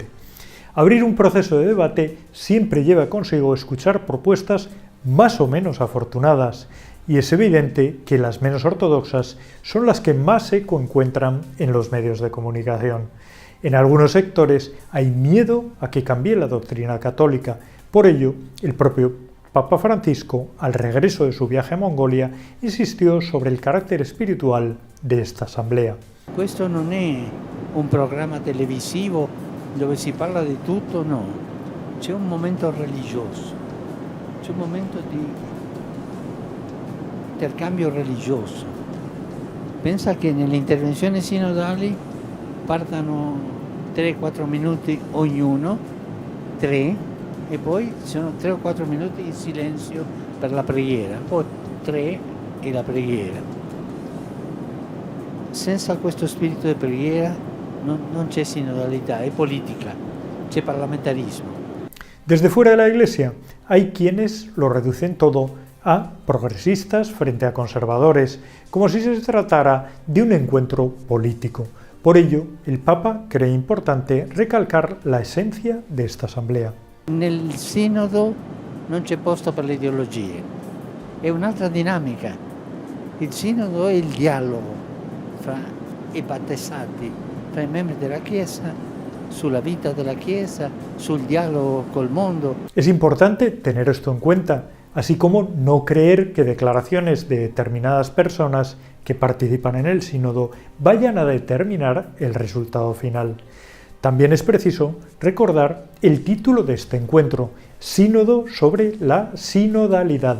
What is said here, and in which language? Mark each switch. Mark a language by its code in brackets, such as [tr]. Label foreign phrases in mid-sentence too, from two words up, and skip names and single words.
[es] Abrir un proceso de debate siempre lleva consigo escuchar propuestas más o menos afortunadas, y es evidente que las menos ortodoxas son las que más eco encuentran en los medios de comunicación. En algunos sectores hay miedo a que cambie la doctrina católica. Por ello, el propio Papa Francisco, al regreso de su viaje a Mongolia, insistió sobre el carácter espiritual de esta asamblea. [it] Questo non è un programma televisivo dove si parla di tutto, no. C'è un momento religioso, c'è un momento di intercambio religioso. Pensa che nelle intervenzioni sinodali partano 3-4 minuti ognuno, 3, e poi ci sono 3 o 4 minuti in silenzio per la preghiera, poi 3 e la preghiera. Senza questo spirito di preghiera non c'è sinodalità, è politica, c'è parlamentarismo. [es] Desde fuera de la Iglesia hay quienes lo reducen todo a progresistas frente a conservadores, como si se tratara de un encuentro político. Por ello, el Papa cree importante recalcar la esencia de esta asamblea. [it] Nel sinodo non c'è posto per le ideologie, è un'altra dinamica. Il sinodo è il dialogo fra i battezzati, fra i membri della Chiesa, sulla vita della Chiesa, sul dialogo col mondo. [es] Es importante tener esto en cuenta, así como no creer que declaraciones de determinadas personas que participan en el sínodo vayan a determinar el resultado final. También es preciso recordar el título de este encuentro, Sínodo sobre la sinodalidad.